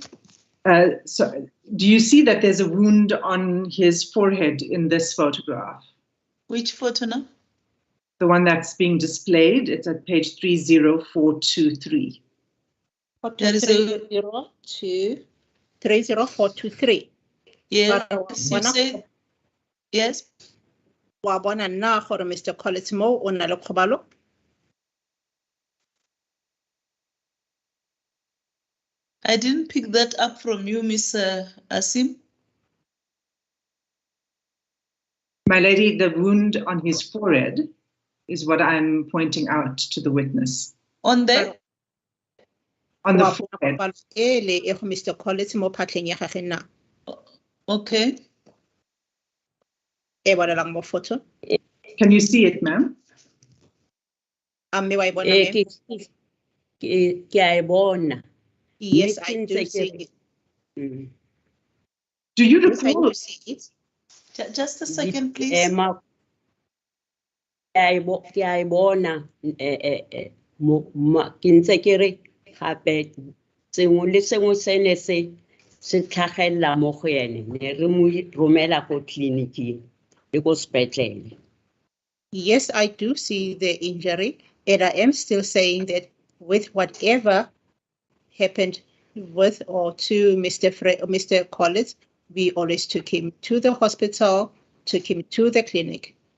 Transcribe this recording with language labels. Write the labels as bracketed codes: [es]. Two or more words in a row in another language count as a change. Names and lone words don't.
[en] So do you see that there's a wound on his forehead in this photograph? Which photo now? The one that's being displayed. It's at page 30423. There is 30423. Yes, you say, yes. [tn] Wa bona na gore Mr. Collins mo o na le kgobalo? [en] I didn't pick that up from you, Miss Asim. My lady, the wound on his forehead is what I'm pointing out to the witness. On the? On the forehead. [tn] Mr. Collins mo phatleng ya gagwe na. [en] Okay. Photo. Can you see it, ma'am? Yes, I do see it. Do you recall? Yes, I do see it. Just a second, please. [tn] Se tlhagella mo go ene ne re mo romela go tleliniking le go spetlele. [en] Yes, I do see the injury, and I am still saying that with whatever happened with or to Mr. Collins, we always took him to the hospital, took him to the clinic.